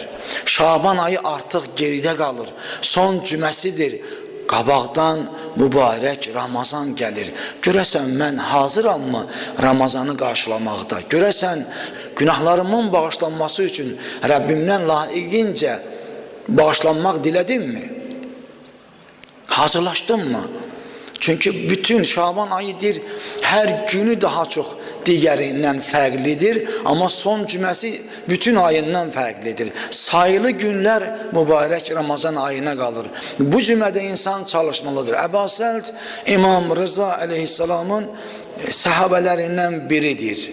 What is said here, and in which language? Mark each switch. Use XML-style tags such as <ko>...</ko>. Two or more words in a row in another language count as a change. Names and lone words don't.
<az>Şaban ayı artıq geridə qalır, son cüməsidir, qabaqdan mübarək Ramazan gəlir. Görəsən mən hazırammı Ramazanı qarşılamaqda, görəsən günahlarımın bağışlanması üçün Rəbbimdən layiqincə bağışlanmaq dilədinmi? Hazırlaşdın mı? Çünkü bütün Şaban ayıdır, her günü</az> <tr>daha çok</tr> <az>digərindən fərqlidir, amma son cüməsi bütün ayından fərqlidir. Sayılı günlər mübarək Ramazan ayına qalır. Bu cümədə insan çalışmalıdır. Əbu Səld İmam Rıza aleyhisselamın səhabələrindən biridir.</az>